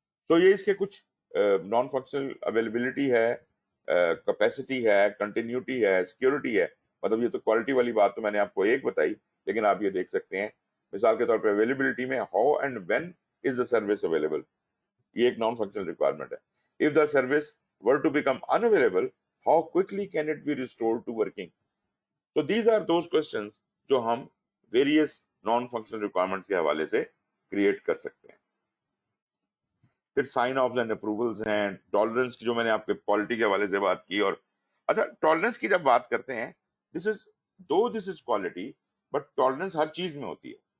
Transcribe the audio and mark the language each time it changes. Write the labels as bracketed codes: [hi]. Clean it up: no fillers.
[ur] تو یہ اس کے کچھ نان فنکشنل اویلیبلٹی ہے, کیپیسٹی ہے, کنٹینیوٹی ہے, سیکیورٹی ہے. مطلب یہ تو کوالٹی والی بات تو میں نے آپ کو ایک بتائی, لیکن آپ یہ دیکھ سکتے ہیں مثال کے طور پہ اویلیبلٹی میں [en] how and when is the service available, [ur] یہ ایک نان فنکشنل ریکوائرمنٹ ہے. [en] If the service were to become unavailable, how quickly can it be restored to working? So these are those questions [ur] جو ہم [en] various non-functional requirements [ur] کے حوالے سے create کر سکتے ہیں. پھر سائن آفز اینڈ اپروولز ہیں, ٹالرنس کی جو میں نے آپ کے کوالٹی کے حوالے سے بات کی. اور اچھا ٹالرنس کی جب بات کرتے ہیں [en] this is quality, [ur] بٹ ٹالرنس ہر چیز میں ہوتی ہے.